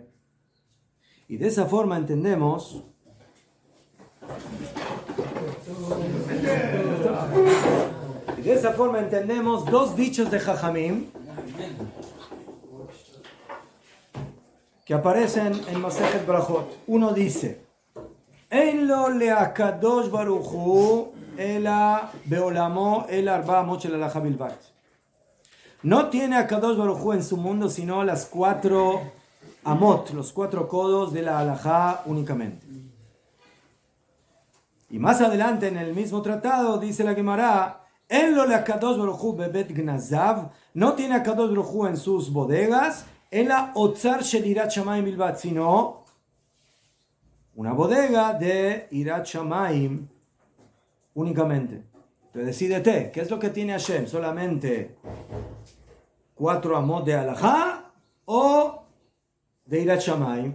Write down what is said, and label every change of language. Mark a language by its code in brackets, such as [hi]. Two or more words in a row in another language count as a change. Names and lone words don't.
[es] Y de esa forma entendemos dos dichos de Jajamim que aparecen en Masejet Brajot. Uno dice: [he] אין לו להקדוש ברוך הוא אלא בעולמו אל ארבע אמות של הלכה בלבד. [es] No tiene a Kadosh Baruj Hu en su mundo sino las 4 amot, los 4 codos de la halajá únicamente. Y más adelante en el mismo tratado dice la Gemara: [he] אין לו להקדוש ברוך הוא בבית גנזיו, [es] no tiene a Kadosh Baruj Hu en sus bodegas, en la [he] אוצר של יראת שמים בלבד, [es] sino una bodega de [he] יראת שמים [es] únicamente. Entonces decídete, ¿qué es lo que tiene Hashem? ¿Solamente 4 amot de halajá o de [he] יראת שמים?